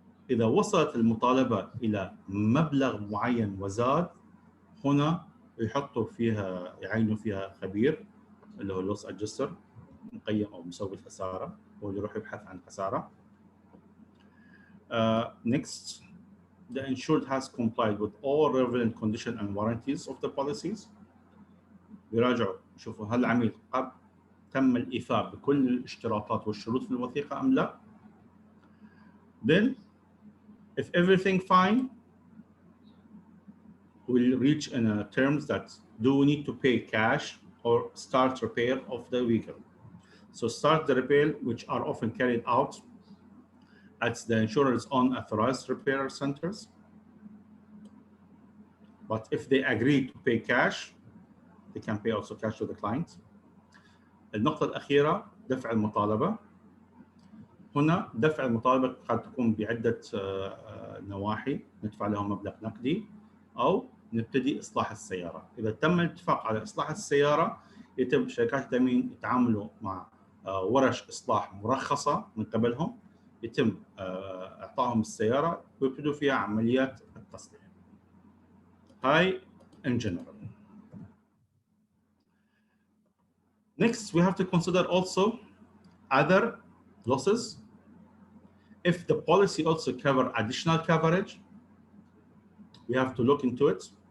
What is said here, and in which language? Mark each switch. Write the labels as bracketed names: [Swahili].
[Arabic] إذا وصلت المطالبة إلى مبلغ معين وزاد، هنا يحطوا فيها، يعينوا فيها خبير اللي هو اللوس أدجستر، مقيم أو مسوي الخسارة، هو اللي يروح يبحث عن الخسارة. [English] Next, the insured has complied with all relevant conditions and warranties of the policies. [Arabic] يراجعوا يشوفوا هل العميل تم الإيفاء بكل الاشتراطات والشروط في الوثيقة أم لا. [English] Then, if everything fine, we'll reach in terms that do we need to pay cash or start repair of the vehicle. So start the repair, which are often carried out at the insurer's own authorized repair centers. But if they agree to pay cash, they can pay also cash to the client. [Arabic] النقطة الأخيرة، دفع المطالبة. هنا دفع المطالبة قد تكون بعدة نواحي، ندفع لهم مبلغ نقدي أو نبتدي إصلاح السيارة. إذا تم الاتفاق على إصلاح السيارة، يتم شركات التأمين يتعاملوا مع ورش إصلاح مرخصة من قبلهم، يتم إعطائهم السيارة ويبتدوا فيها عمليات التصليح. [English] هاي in general. Next, we have to consider also other losses. If the policy also cover additional coverage, we have to look into it.